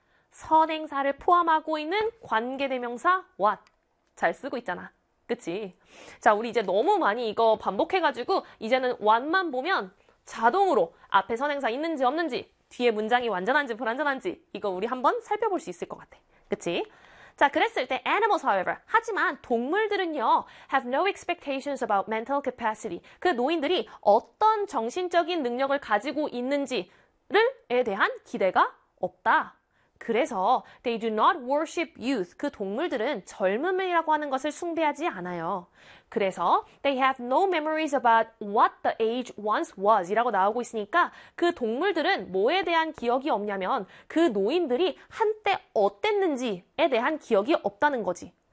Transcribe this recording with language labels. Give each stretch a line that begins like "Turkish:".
Korean: 선행사를 포함하고 있는 관계대명사 what. 잘 쓰고 있잖아. 그치? 자, 우리 이제 너무 많이 이거 반복해가지고 이제는 what만 보면 자동으로 앞에 선행사 있는지 없는지 뒤에 문장이 완전한지 불완전한지 이거 우리 한번 살펴볼 수 있을 것 같아. 그치? 자, 그랬을 때
English: animals, however.
Korean: 하지만 동물들은요,
English: have no expectations about mental capacity.
Korean: 그 노인들이 어떤 정신적인 능력을 가지고 있는지를에 대한 기대가 없다. 그래서
English: they do not worship youth.
Korean: 그 동물들은 젊음이라고 하는 것을 숭배하지 않아요. 그래서
English: they have no memories about what the age once was
Korean: 이라고 나오고 있으니까 그 동물들은 뭐에 대한 기억이 없냐면 그 노인들이 한때 어땠는지에 대한 기억이 없다는 거지.